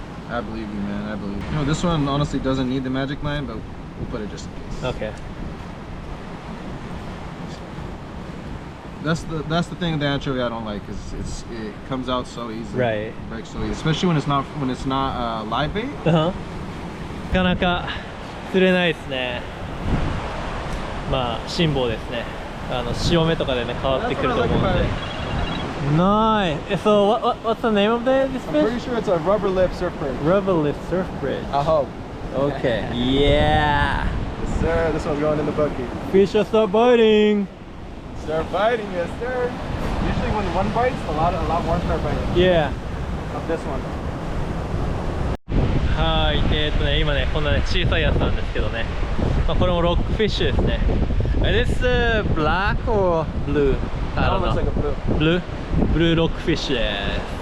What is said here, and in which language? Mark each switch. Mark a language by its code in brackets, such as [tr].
[en] I believe you, man. I believe you. You know, this one honestly doesn't need the magic line, but we'll put it just in case. Okay. That's the thing with the anchovy I don't like, is it comes out so easy. Right. It breaks so easy, especially when it's not live bait. [ja] なかなか釣れないですね。辛抱ですね。潮目とかでね変わってくると思うんで。 [en] Nice. So what's the name of this I'm fish? pretty sure it's a rubber lip surf bridge. Rubber lip surf bridge. I hope. Okay. Yeah. Yes, sir. This one's going in the bucket. Fish will start biting. Start biting, yes, sir. Usually when one bites, a lot more start biting. Yeah. Of this one. [ja] はい。今ねこんなね小さいやつなんですけどね。これもロックフィッシュですね。 [en] Is this black or blue? I don't That one looks know. like a blue. [ja] Blueロックフィッシュです。